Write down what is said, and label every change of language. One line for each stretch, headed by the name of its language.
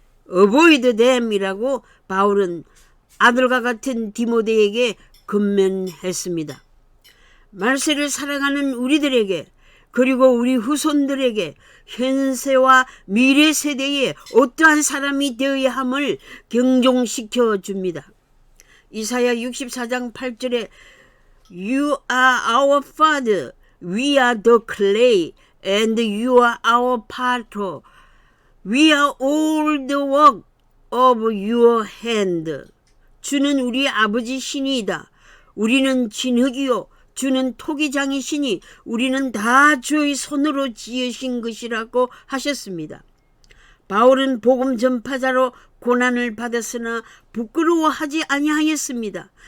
English: Avoid them
Korean: 이라고 바울은 아들과 같은 디모데에게 권면했습니다. 말세를 살아가는 우리들에게 그리고 우리 후손들에게 현세와 미래 세대에 어떠한 사람이 되어야 함을 경종시켜 줍니다. 이사야 64장 8절에
English: You are our father, we are the clay, and you are our potter. We are all the work of your hand.
Korean: 주는 우리 아버지 신이다. 우리는 진흙이요 주는 토기장이시니 우리는 다 주의 손으로 지으신 것이라고 하셨습니다. 바울은 복음 전파자로 고난을 받았으나 부끄러워하지 아니하였습니다.